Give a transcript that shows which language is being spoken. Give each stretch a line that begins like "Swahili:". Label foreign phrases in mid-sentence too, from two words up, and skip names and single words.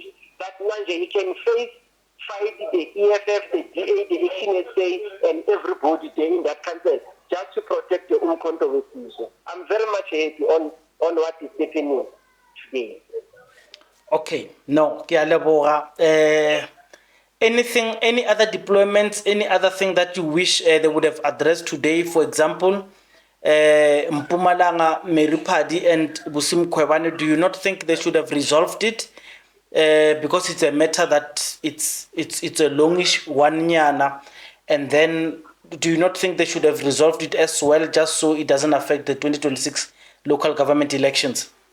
English: That Manje, he can fight the EFF, the DA, the HNSA, and everybody there in that country just to protect the Umkhonto weSizwe. I'm very much happy on what is happening today. Okay, no,
Northern Sotho: ke a leboga.
English: Anything, any other deployments, any other thing that you wish they would have addressed today? For example, Mpumalanga, Meripadi, and Busim Kwebane, do you not think they should have resolved it? Because it's a matter that it's a longish one year, and then do you not think they should have resolved it as well, just so it doesn't affect the 2026 local government elections?